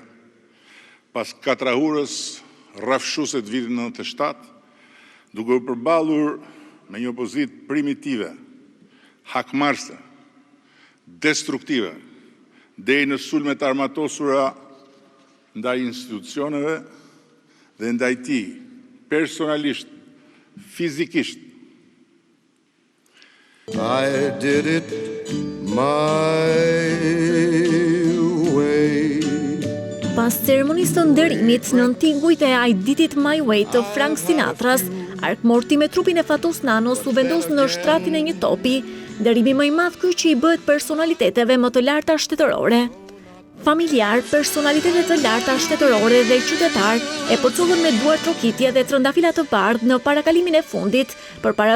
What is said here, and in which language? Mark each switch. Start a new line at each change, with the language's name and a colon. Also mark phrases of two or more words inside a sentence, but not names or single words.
Albanian: Pas katrahurës rrafshuese të vitit 97, duke u përballur me një opozitë primitive, hakmarrëse, destruktive, deri në sulmet armatosura ndaj institucioneve dhe ndaj tij personalisht, fizikisht.
English: I did it my way.
Albanian: Pas ceremonisë të nderimit në tingujt e I Did It My Way të Frank Sinatras, arkmorti me trupin e Fatos Nanos u vendos në shtratin e një topi, nderimi më i madh ky që i bëhet personaliteteve më të larta shtetërore. Familjar, personalitetet të larta shtetërore dhe qytetar e përcullën me duar trokitje dhe trëndafila të bardhë në parakalimin e fundit përpara